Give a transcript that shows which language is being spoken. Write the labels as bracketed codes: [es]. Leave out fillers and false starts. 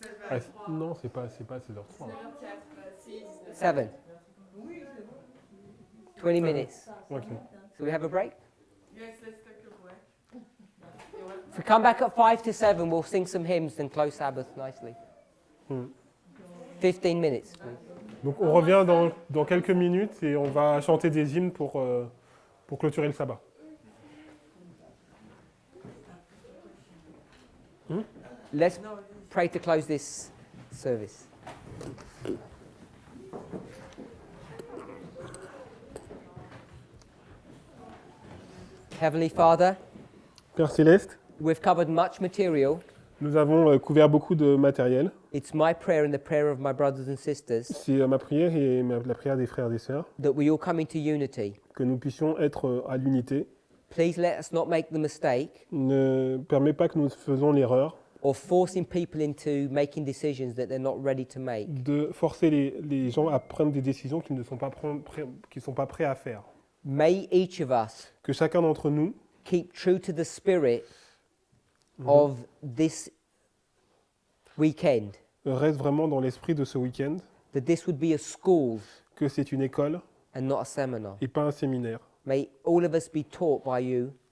[fr] Ah, non, c'est pas 16h30. [en] 7. 20 minutes. Ok. So we have a break? Yes, let's take a break. If we come back at 5 to 7, we'll sing some hymns and close Sabbath nicely. 15 minutes, please. [fr] Donc on revient dans quelques minutes et on va chanter des hymnes pour clôturer le sabbat. [en] Let's pray to close this service. Heavenly Father, [fr] Père Céleste, [en] we've covered much material. [fr] nous avons couvert beaucoup de matériel. [en] It's my prayer and the prayer of my brothers and sisters [fr] C'est ma prière et la prière des frères et des sœurs [en] that we all come into unity. [fr] que nous puissions être à l'unité. [en] Please let us not make the mistake [fr] Ne permet pas que nous faisons l'erreur [en] of forcing people into making decisions that they're not ready to make. [fr] de forcer les gens à prendre des décisions qu'ils ne sont pas, prêts à faire. [en] May each of us [fr] Que chacun d'entre nous [en] keep true to the spirit of this weekend, [fr] reste vraiment dans l'esprit de ce week-end, [en] that this would be a school [fr] que c'est une école [en] and not a seminar. [fr] et pas un séminaire. [en] May all of us be taught by you